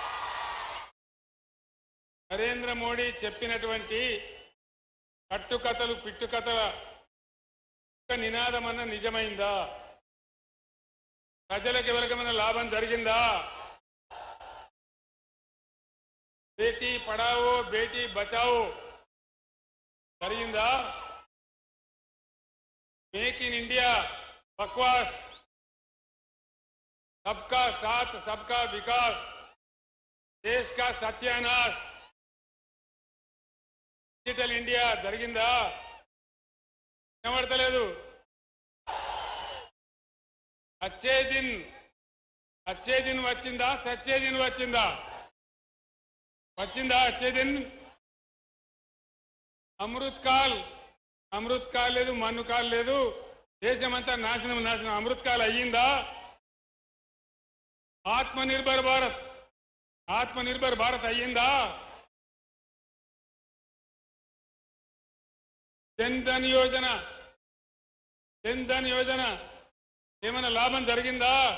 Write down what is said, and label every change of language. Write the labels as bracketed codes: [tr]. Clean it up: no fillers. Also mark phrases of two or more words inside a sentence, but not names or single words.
[te] నరేంద్ర మోడీ చెప్పినటువంటి కట్టుకథలు పిట్టుకథల ఒక్క నినాదమన్న నిజమైందా? ప్రజలకు ఎవరికైనా లాభం జరిగిందా? బేటీ పడావో బేటీ బచావో జరిగిందా? [hi] मेक इन इंडिया बकवास, सबका साथ सबका विकास, देश का सत्यानाश, [te] డిజిటల్ ఇండియా జరిగిందా? కనబడతలేదు. [hi] अच्छे दिन [te] వచ్చిందా? [hi] सच्चे दिन [te] వచ్చిందా? [hi] अच्छे दिन. [te] అమృత్ కాల్ లేదు, మన్ను కాల్ లేదు, దేశమంతా నాశనం. అమృత్ కాల్ అయ్యిందా? ఆత్మనిర్భర్ భారత్ అయ్యిందా? జన్ ధన్ యోజన ఏమైనా లాభం జరిగిందా?